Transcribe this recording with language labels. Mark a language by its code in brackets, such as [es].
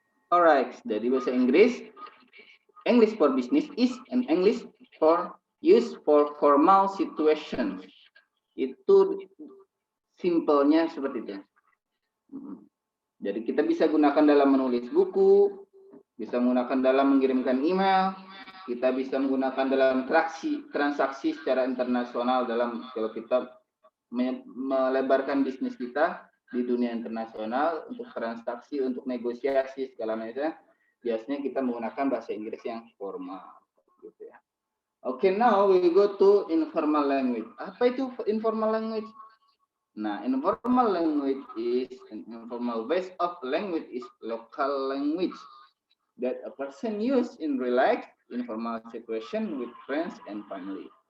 [en] Alright, [id] jadi bahasa [en] English for business is an English for use for formal situation. [id] Itu simpelnya seperti itu. Jadi kita bisa gunakan dalam menulis buku, bisa menggunakan dalam mengirimkan email, kita bisa menggunakan dalam transaksi secara internasional dalam kalau kita melebarkan bisnis kita di dunia internasional untuk transaksi, untuk negosiasi segala macam. Biasanya kita menggunakan bahasa Inggris yang formal, gitu ya. [en] Okay, now we go to informal language. [id] Apa itu [en] informal language? Nah, informal language is an informal base of language is local language that a person use in relaxed informal situation with friends and family.